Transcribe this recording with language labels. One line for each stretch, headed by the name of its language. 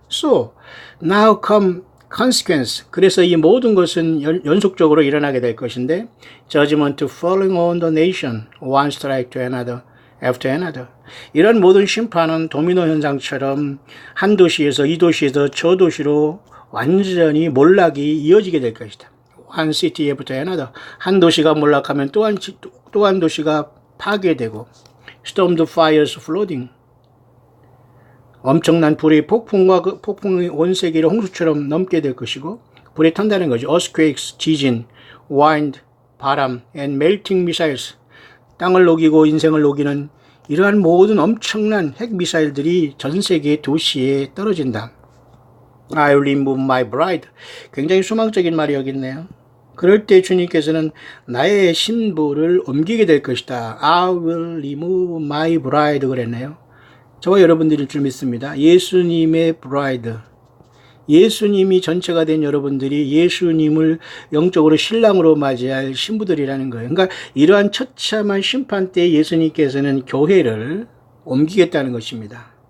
English: So, now come consequence.
Korean: 그래서 이 모든 것은 연속적으로 일어나게 될 것인데
English: judgment falling on the nation, one strike to another, after another.
Korean: 이런 모든 심판은 도미노 현상처럼 한 도시에서 이 도시에서 저 도시로 완전히 몰락이 이어지게 될 것이다.
English: One city after another.
Korean: 한 도시가 몰락하면 또 한 도시가 파괴되고
English: stormed fires flooding.
Korean: 엄청난 불이 폭풍이 온 세계를 홍수처럼 넘게 될 것이고 불에 탄다는 거죠.
English: earthquakes,
Korean: 지진,
English: wind,
Korean: 바람,
English: and melting missiles.
Korean: 땅을 녹이고 인생을 녹이는 이러한 모든 엄청난 핵미사일들이 전 세계 도시에 떨어진다.
English: I will remove my bride.
Korean: 굉장히 소망적인 말이 여기 있네요. 그럴 때 주님께서는 나의 신부를 옮기게 될 것이다.
English: I will remove my bride
Korean: 그랬네요. 저와 여러분들일 줄 믿습니다. 예수님의 bride. 예수님이 전체가 된 여러분들이 예수님을 영적으로 신랑으로 맞이할 신부들이라는 거예요. 그러니까 이러한 처참한 심판 때 예수님께서는 교회를 옮기겠다는 것입니다.